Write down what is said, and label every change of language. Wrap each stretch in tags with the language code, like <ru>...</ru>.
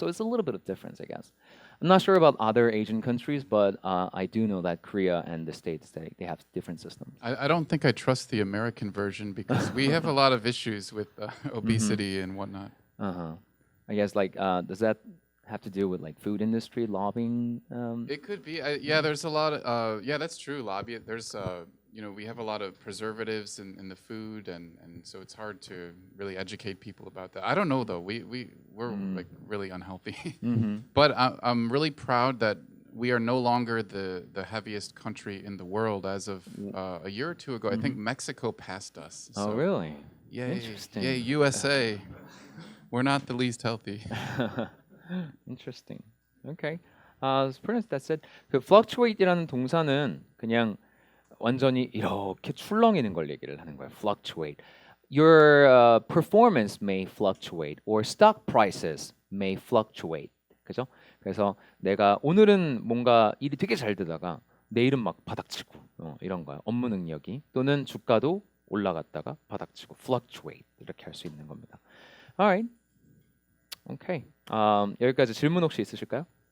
<en>So it's a little bit of difference, I guess. I'm not sure about other Asian countries, but I do know that Korea and the States they have different systems. I don't think I trust the American version because we have a lot of issues with obesity and whatnot. I guess like does that have to do with like food industry lobbying? It could be. Yeah, there's a lot of. Yeah, that's true. Lobby. There's. We have a lot of preservatives in the food, and so it's hard to really educate people about that. I don't know though. We're like really unhealthy. But I'm really proud that we are no longer the heaviest country in the world. As of a year or two ago, I think Mexico passed us. Oh, really? Yay! Interesting. Yay, USA! We're not the least healthy. Interesting. Okay. Pretty much that's it.</en> <ko>그 fluctuate이라는 동사는 그냥 완전히 이렇게 출렁이는 걸 얘기를 하는 거예요.</ko> <en>Fluctuate. Your performance may fluctuate, or stock prices may fluctuate.</en> <ko>그죠? 그래서 내가 오늘은 뭔가 일이 되게 잘 되다가 내일은 막 바닥치고 이런 거야. 업무 능력이 또는 주가도 올라갔다가 바닥치고 fluctuate 이렇게 할 수 있는 겁니다.</ko> <en>Alright.</en> <ko>오케이. 여기까지 질문 혹시 있으실까요?</ko>